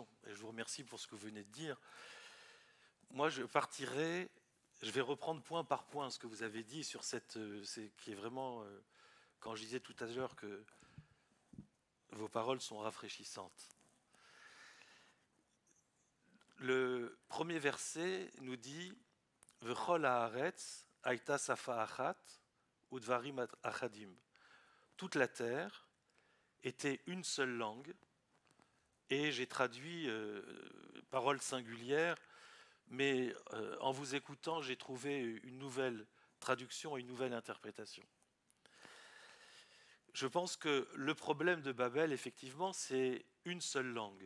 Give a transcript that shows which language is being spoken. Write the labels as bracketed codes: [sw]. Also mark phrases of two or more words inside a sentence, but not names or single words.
[fr] Et je vous remercie pour ce que vous venez de dire. Moi, je vais reprendre point par point ce que vous avez dit sur qui est vraiment, quand je disais tout à l'heure que vos paroles sont rafraîchissantes. Le premier verset nous dit « [he] וכל הארץ היתה שפה אחת ודברים אחדים [fr] » Toute la terre était une seule langue, et j'ai traduit parole singulière, mais en vous écoutant, j'ai trouvé une nouvelle traduction et une nouvelle interprétation. Je pense que le problème de Babel, effectivement, c'est une seule langue.